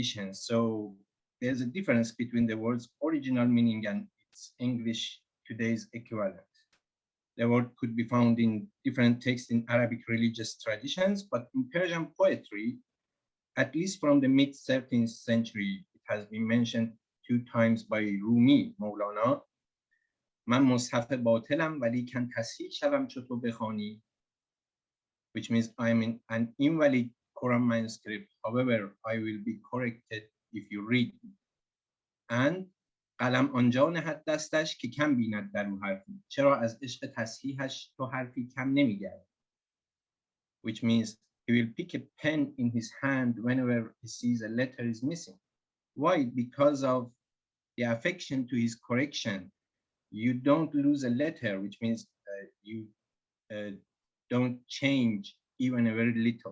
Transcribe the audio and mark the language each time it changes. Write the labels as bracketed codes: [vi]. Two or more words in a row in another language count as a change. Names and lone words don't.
[en] So there's a difference between the word's original meaning and its English today's equivalent. The word could be found in different texts in Arabic religious traditions, but in Persian poetry, at least from the mid-13th century, it has been mentioned 2 times by Rumi, Maulana. [fa] من مصحف باطلم ولیکن تصحیح شوم چو تو بخوانی, [en] which means I'm in an invalid Quran manuscript. However, I will be corrected if you read me. [fa] And قلم آنجا نهد دستش که کم بیند در او حرفی, چرا از عشق تصحیحش تو حرفی کم نمیگردی, [en] which means he will pick a pen in his hand whenever he sees a letter is missing. Why? Because of the affection to his correction. You don't lose a letter, which means you don't change even a very little.